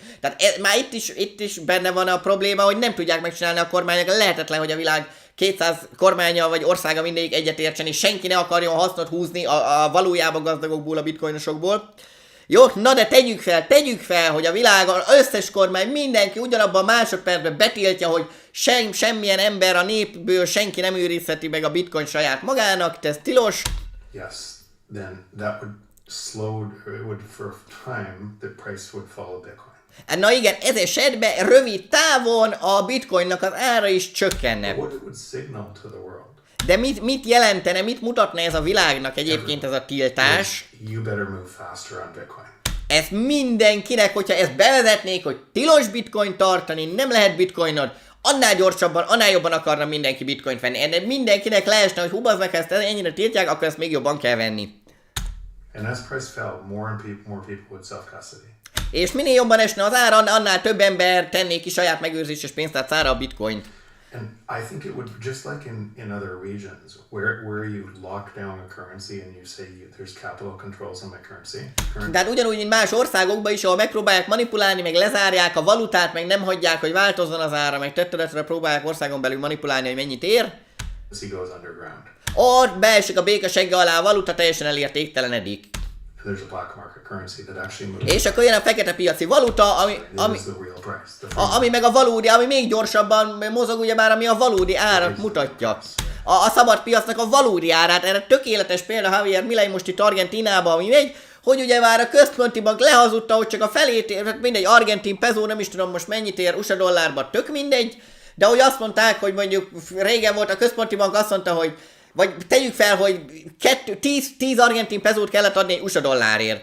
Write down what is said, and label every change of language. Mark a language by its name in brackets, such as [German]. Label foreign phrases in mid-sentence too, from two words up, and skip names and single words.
[Hungarian] Tehát már itt is benne van a probléma, hogy nem tudják megcsinálni a kormányok, lehetetlen, hogy a világ 200 kormánya vagy országa mindegyik egyetértsen, és senki ne akarjon hasznot húzni a valójában gazdagokból, a bitcoinosokból. Jó, na de tegyük fel, hogy a világon összes kormány, mindenki ugyanabban a másodpercben betiltja, hogy semmilyen ember a népből senki nem őrizheti meg a bitcoin saját magának, ez tilos. [English] yes, then that would it would for a time, the price would fall of Bitcoin. [Hungarian] Na igen, ez esetben rövid távon a bitcoinnak az ára is csökkenne. [English] What it would signal to the world. [Hungarian] De mit jelentene, mit mutatna ez a világnak egyébként ez a tiltás? [English] You better move faster on Bitcoin. [Hungarian] Ez mindenkinek, hogyha ezt bevezetnék, hogy tilos bitcoin tartani, nem lehet bitcoinod, annál gyorsabban, annál jobban akarna mindenki bitcoint venni. De mindenkinek leesne, hogy hú, meg ezt ennyire tiltják, akkor ezt még jobban kell venni. [English] And as price fell, more people would self-custody. [Hungarian] És minél jobban esne az ára, annál több ember tenné ki saját megőrzéses pénztárcára a bitcoint. [English] And I think it would, just like in other regions, where you lock down a currency and you say there's capital controls on my currency. [Hungarian] De hát ugyanúgy, mint más országokban is, ahol megpróbálják manipulálni, meg lezárják a valutát, meg nem hagyják, hogy változzon az ára, meg tettedetre próbálják országon belül manipulálni, hogy mennyit ér. [English] Goes underground. [Hungarian] Ott beesik a béka segge alá, a valuta teljesen elértéktelenedik. [English] There's a black market currency that actually moves. [Hungarian] És akkor jön a fekete piaci valuta, ami meg a valódi, ami még gyorsabban mozog, ugye már, ami a valódi árat mutatja. A szabad piacnak a valódi árát, erre tökéletes példa Javier Milei most itt Argentínában, ami megy, hogy ugye már a központi bank lehazudta, hogy csak a felét ér, mindegy, argentin peso, nem is tudom most mennyit ér, USA dollárban, tök mindegy, de hogy azt mondták, hogy mondjuk régen volt a központi bank, azt mondta, hogy vagy tegyük fel, hogy 10 argentin pezót kellett adni USA dollárért.